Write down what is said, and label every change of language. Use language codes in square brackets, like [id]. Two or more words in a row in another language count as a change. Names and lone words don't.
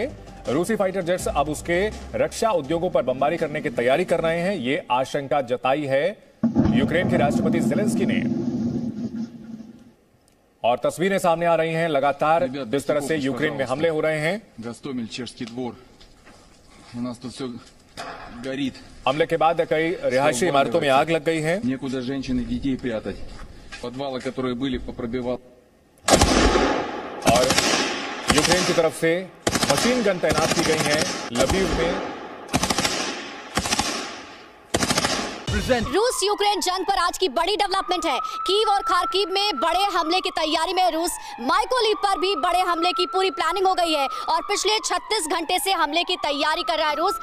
[hi] रूसी [en] fighter jets [hi] अब उसके रक्षा उद्योगों पर बमबारी करने की तैयारी कर रहे हैं। ये आशंका जताई है यूक्रेन के राष्ट्रपति ज़ेलेंस्की ने। और तस्वीरें सामने आ रही हैं लगातार जिस तरह से यूक्रेन में हमले हो रहे हैं। [ru] У нас тут все горит. [hi] हमले के बाद कई रिहायशी इमारतों में आग लग गई है। [ru] Некуда женщин и детей прятать. Подвалы, которые были, попробивал. [hi] और यूक्रेन की तरफ से [en] machine gun [hi] तैनात की गई हैं लवीव में। रूस यूक्रेन जंग पर आज की बड़ी डेवलपमेंट है। कीव और खार्किव में बड़े हमले की तैयारी में रूस। माइकोलिव पर भी बड़े हमले की पूरी प्लानिंग हो गई है और पिछले 36 घंटे से हमले की तैयारी कर रहा है रूस।